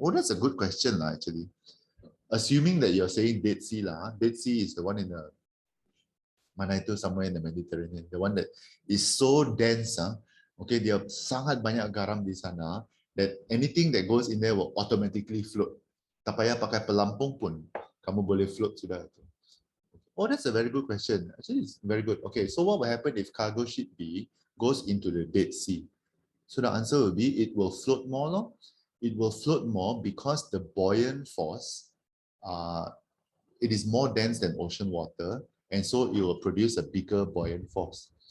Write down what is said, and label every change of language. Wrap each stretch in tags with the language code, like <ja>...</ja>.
<en>Oh, that's a good question lah, actually. Assuming that you're saying Dead Sea lah. Dead Sea is the one in the mana itu, somewhere in the Mediterranean. The one that is so dense, okay,</en> <ms>dia sangat banyak garam di sana</ms> <en>that anything that goes in there will automatically float.</en> <ms>Tak payah pakai pelampung pun, kamu boleh float sudah.</ms> <en>Oh, that's a very good question. Actually, it's very good. Okay, so what will happen if cargo ship B goes into the Dead Sea? So the answer will be it will float more. No? It will float more because the buoyant force, it is more dense than ocean water, and so it will produce a bigger buoyant force.</en>